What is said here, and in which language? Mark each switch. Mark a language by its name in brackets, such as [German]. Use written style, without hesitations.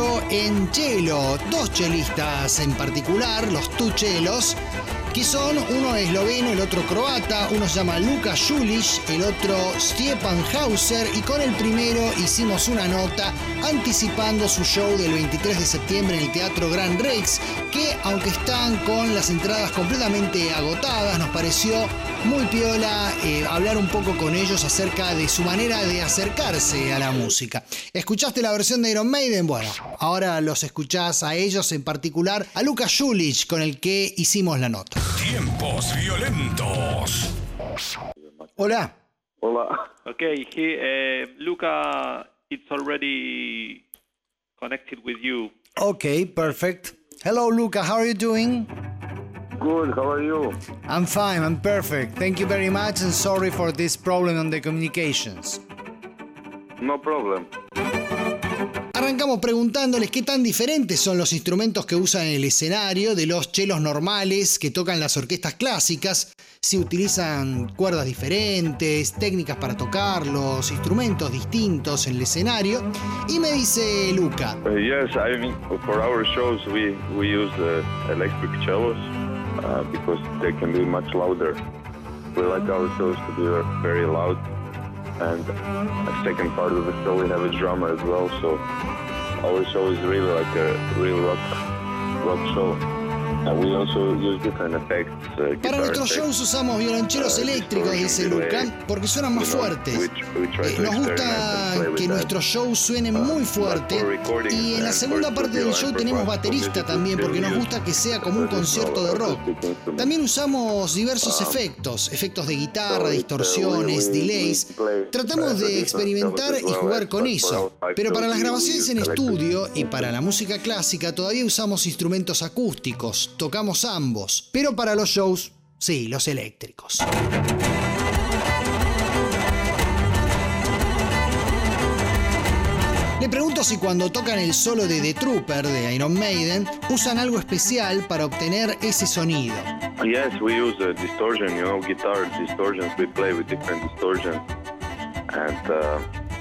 [Spanish] En chelo, dos chelistas en particular, los Tuchelos, que son uno esloveno, el otro croata, uno se llama Luka Julić, el otro Stjepan Hauser, y con el primero hicimos una nota anticipando su show del 23 de septiembre en el Teatro Gran Rex, que aunque están con las entradas completamente agotadas, nos pareció muy piola hablar un poco con ellos acerca de su manera de acercarse a la música. ¿Escuchaste la versión de Iron Maiden? Bueno, ahora los escuchás a ellos, en particular a Luka Julić, con el que hicimos la nota. Tiempos violentos. Hola. Hola. [English] Ok, Luka, it's already connected with you. Ok, perfect. Hello, Luka, how are you doing? good. How are you? I'm fine. I'm perfect. Thank you very much and sorry for this problem on the communications. No problem. [Spanish] Arrancamos preguntándoles qué tan diferentes son los instrumentos que usan en el escenario de los chelos normales que tocan las orquestas clásicas, si utilizan cuerdas diferentes, técnicas para tocarlos, instrumentos distintos en el escenario. Y me dice Luca. [English] Yes, I mean, for our shows we use electric cellos because they can be much louder. We like our shows to be very loud. And a second part of the show we have a drummer as well, so our show is really like a real rock show. And we also use different effects. [Spanish] Para nuestros shows usamos violonchelos eléctricos, dice Luca, porque suenan más fuertes. Nos gusta que nuestro show suene muy fuerte. Y en la segunda parte del show tenemos baterista también, porque nos gusta que sea como un concierto de rock. También usamos diversos efectos, efectos de guitarra, distorsiones, delays. Tratamos de experimentar y jugar con eso. Pero para las grabaciones en estudio y para la música clásica todavía usamos instrumentos acústicos. Tocamos ambos, pero para los shows, sí, los eléctricos. Le pregunto si cuando tocan el solo de The Trooper de Iron Maiden usan algo especial para obtener ese sonido. [English] Yes, we use a distortion, you know, guitar distortions. We play with different distortions and